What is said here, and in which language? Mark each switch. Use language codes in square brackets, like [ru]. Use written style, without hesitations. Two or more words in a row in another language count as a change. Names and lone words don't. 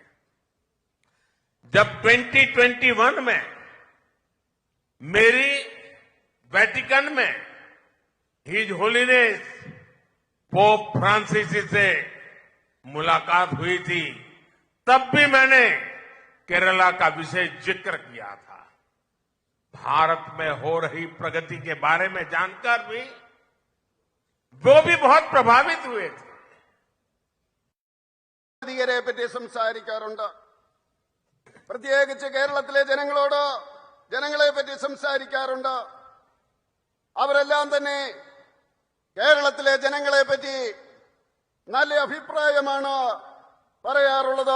[hi] जब 2021 में मेरी वेटिकन में [en] His Holiness [hi] पोप फ्रांसिस से मुलाकात हुई थी, तब भी मैंने केरला का विशेष जिक्र किया था. भारत में हो रही प्रगति के बारे में जानकर भी वो भी बहुत प्रभावित हुए थे. [ml] പറ്റി സംസാരിക്കാറുണ്ട്. പ്രത്യേകിച്ച് കേരളത്തിലെ ജനങ്ങളോട് ജനങ്ങളെ പറ്റി സംസാരിക്കാറുണ്ട്. അവരെല്ലാം തന്നെ കേരളത്തിലെ ജനങ്ങളെ പറ്റി നല്ല അഭിപ്രായമാണ് പറയാറുള്ളത്.